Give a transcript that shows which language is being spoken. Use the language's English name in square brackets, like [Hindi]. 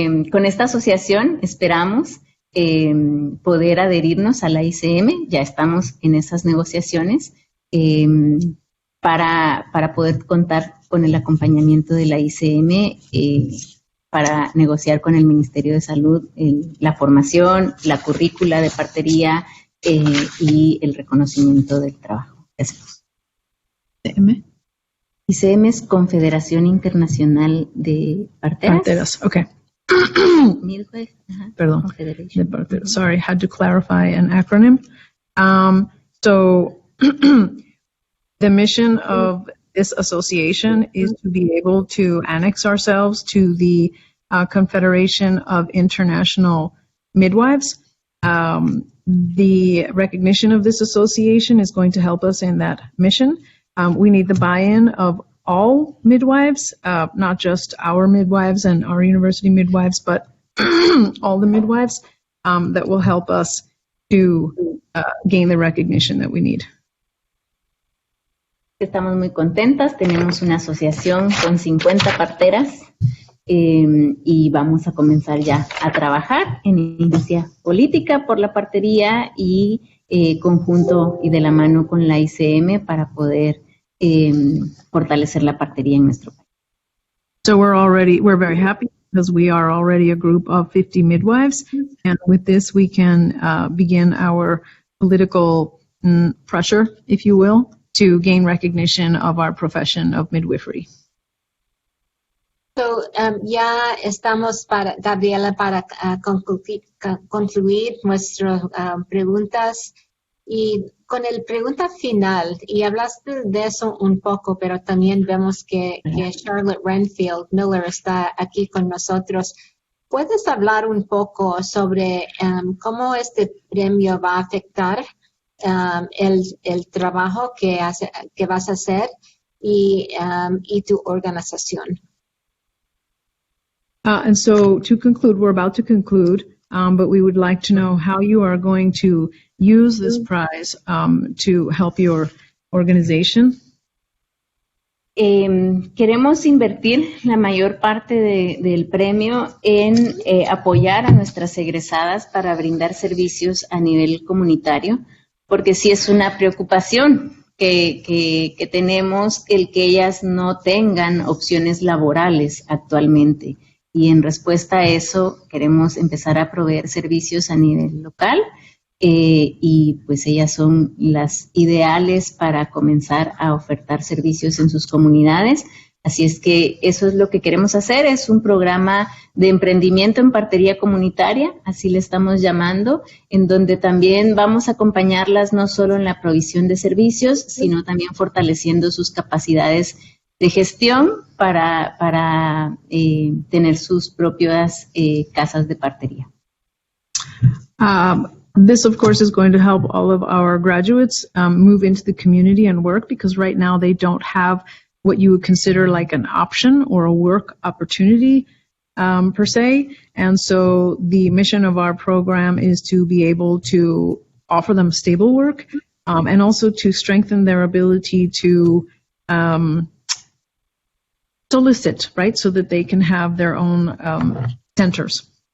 [Spanish] Con esta asociación esperamos poder adherirnos a la ICM, ya estamos en esas negociaciones para poder contar con el acompañamiento de la ICM para negociar con el Ministerio de Salud la formación, la currícula de partería y el reconocimiento del trabajo. ICM. ICM es Confederación Internacional de Parteras. Parteras, okay. [English] Midwife, [Spanish] Perdón. [English] Confederation. Sorry, had to clarify an acronym. So the mission of this association is to be able to annex ourselves to the Confederation of International Midwives. The recognition of this association is going to help us in that mission. We need the buy-in of all midwives, not just our midwives and our university midwives, but all the midwives that will help us to gain the recognition that we need. [Spanish] Estamos muy contentas, tenemos una asociación con 50 parteras y vamos a comenzar ya a trabajar en inicia política por la partería y conjunto y de la mano con la ICM para poder fortalecer la partería en nuestro país. [English] So we're very happy because we are already a group of 50 midwives, and with this we can begin our political pressure, if you will, to gain recognition of our profession of midwifery. [Spanish] So, ya estamos Gabriela, para concluir nuestras preguntas y con el pregunta final, y hablaste de eso un poco, pero también vemos que Charlotte Renfield Miller está aquí con nosotros. ¿Puedes hablar un poco sobre cómo este premio va a afectar el trabajo que vas a hacer y tu organización? [English] And so to conclude, we're about to conclude, but we would like to know how you are going to use this prize to help your organization. [Spanish] Queremos invertir la mayor parte del premio en apoyar a nuestras egresadas para brindar servicios a nivel comunitario, porque sí es una preocupación que tenemos el que ellas no tengan opciones laborales actualmente. Y en respuesta a eso queremos empezar a proveer servicios a nivel local y pues ellas son las ideales para comenzar a ofertar servicios en sus comunidades. Así es que eso es lo que queremos hacer, es un programa de emprendimiento en partería comunitaria, así le estamos llamando, en donde también vamos a acompañarlas no solo en la provisión de servicios, sino también fortaleciendo sus capacidades de gestión para tener sus propias casas de partería. [English] This, of course, is going to help all of our graduates move into the community and work, because right now they don't have what you would consider like an option or a work opportunity per se. And so the mission of our program is to be able to offer them stable work and also to strengthen their ability to solicit, right, so that they can have their own centers.